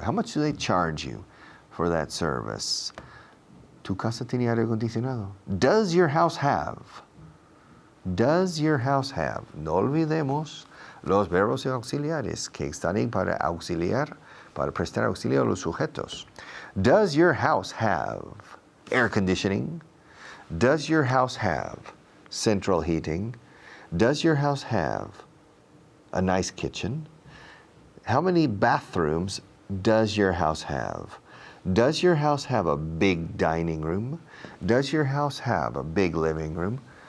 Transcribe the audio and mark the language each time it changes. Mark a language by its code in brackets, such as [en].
[en] How much do they charge you for that service? [es] ¿Tu casa tiene aire acondicionado? [en] Does your house have? Does your house have? [es] No olvidemos los verbos auxiliares que están ahí para auxiliar, para prestar auxilio a los sujetos. [en] Does your house have air conditioning? Does your house have central heating? Does your house have a nice kitchen? How many bathrooms does your house have? Does your house have a big dining room? Does your house have a big living room?